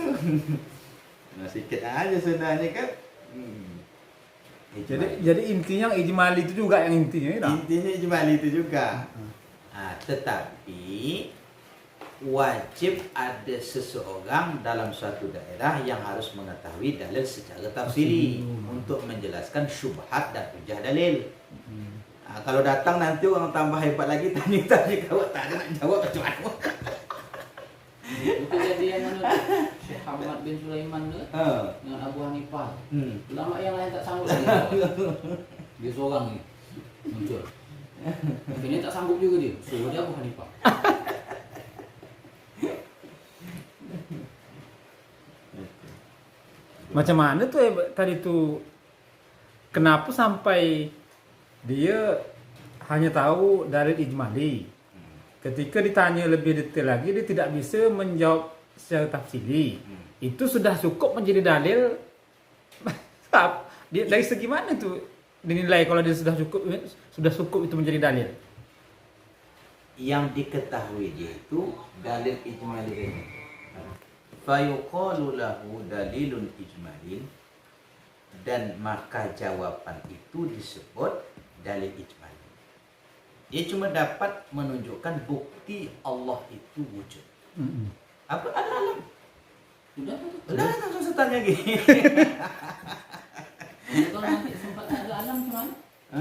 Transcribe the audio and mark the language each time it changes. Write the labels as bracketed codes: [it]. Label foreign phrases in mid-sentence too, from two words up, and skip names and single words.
[ms] Nah, sikit aja sebenarnya kan. Jadi intinya ijmali itu juga yang intinya ya. Intinya ijmali itu juga. [id] Tetapi wajib ada seseorang dalam suatu daerah yang harus mengetahui dalil secara tafsiri untuk menjelaskan syubhat dan hujah dalil. [ms] Kalau datang nanti orang tambah hebat lagi, tanya-tanya kau tak ada nak jawab macam mana. Itu kejadian mana tu? Syekh Ahmad bin Sulaiman tu dengan Abu Hanifah. Ulama yang lain tak sanggup lagi jawab. Dia seorang ni muncul. Akhirnya tak sanggup juga dia. Suruh dia Abu Hanifah. Macam mana tu tadi tu, kenapa sampai dia hanya tahu dalil ijmali? [id] Ketika ditanya lebih detail lagi, dia tidak bisa menjawab secara tafsili. [ms] Itu sudah cukup menjadi dalil. Dia dari segi mana tu dinilai kalau dia sudah cukup itu menjadi dalil? Yang diketahui dia itu dalil ijmali ini. [ar] فيقال له دليل إجمالي, [id] dan maka jawaban itu disebut dalil ijmali. Dia cuma dapat menunjukkan bukti Allah itu wujud. [ms] Apa alam? Sudah tu. Lah, tak usah tanya lagi. Kalau nanti sempat ada alam macam mana?